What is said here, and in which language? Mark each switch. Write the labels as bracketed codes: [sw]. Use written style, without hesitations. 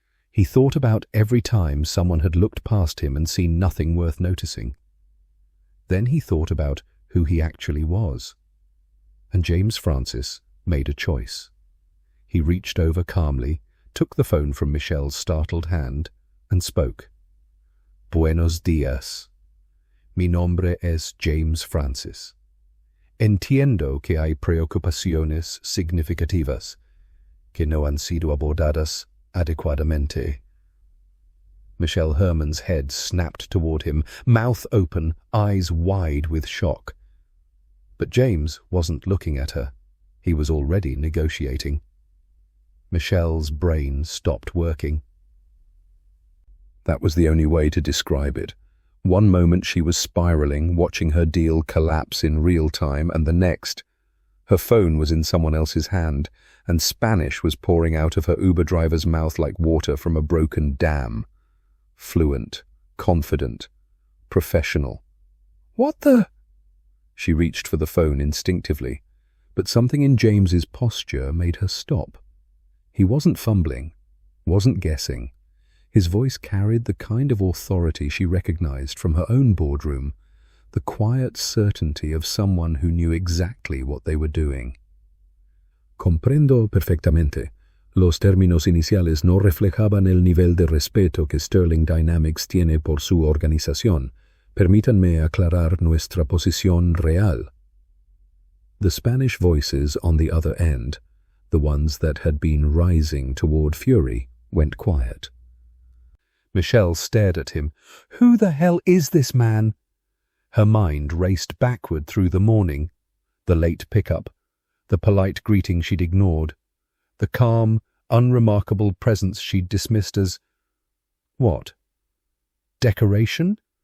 [en] He thought about every time someone had looked past him and seen nothing worth noticing. Then he thought about who he actually was. And James Francis made a choice. He reached over calmly, took the phone from Michelle's startled hand, and spoke. [es] Buenos dias. Mi nombre es James Francis. Entiendo que hay preocupaciones significativas que no han sido abordadas adecuadamente. [en] Michelle Herman's head snapped toward him, mouth open, eyes wide with shock. But James wasn't looking at her. He was already negotiating. Michelle's brain stopped working. That was the only way to describe it. One moment she was spiraling, watching her deal collapse in real time, and the next, her phone was in someone else's hand, and Spanish was pouring out of her Uber driver's mouth like water from a broken dam. Fluent, confident, professional. What the? She reached for the phone instinctively, but something in James's posture made her stop. He wasn't fumbling, wasn't guessing. His voice carried the kind of authority she recognized from her own boardroom, the quiet certainty of someone who knew exactly what they were doing. [es] Comprendo perfectamente. Los términos iniciales no reflejaban el nivel de respeto que Sterling Dynamics tiene por su organización. Permítanme aclarar nuestra posición real. [en] The Spanish voices on the other end, the ones that had been rising toward fury, went quiet. Michelle stared at him. Who the hell is this man? Her mind raced backward through the morning, the late pickup, the polite greeting she'd ignored, the calm, unremarkable presence she'd dismissed as, what? Decoration?